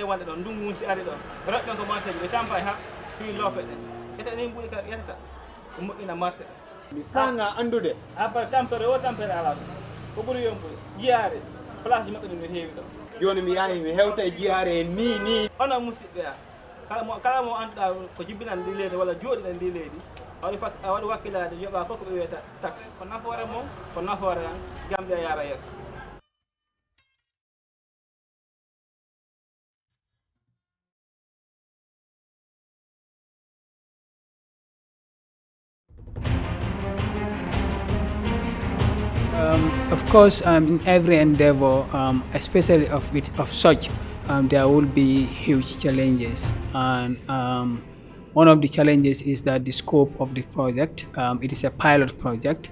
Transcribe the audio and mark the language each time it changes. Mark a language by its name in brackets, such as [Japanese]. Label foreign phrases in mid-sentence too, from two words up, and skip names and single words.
[Fula] wonde ɗon ndungu si ari ɗon ɓe roɓɓen ko marché ji ɓe tampa ha fi loope ɗen ƴetta ni mbuɗi ka yettata ɓe moƴƴina marché ɗe mi sanga andude après tampere o tampere ala ɗum ko ɓuuri yombude jiyaare place ji maɓɓe ɗum no heewi ɗon joni mi yahi mi hewta e jiyaare ni onon musidɓe a kala mo annduɗa ko jibbinan ndi leydi walla jooɗiɗen ndi leydi a waɗi wakkilade yoɓa koko ɓe wiyata taxe ko nafoore mum ko nafoore an Gambia yaara yeeso. [English] Of course, in every endeavor, especially of such, there will be huge challenges, and one of the challenges is that the scope of the project, it is a pilot project.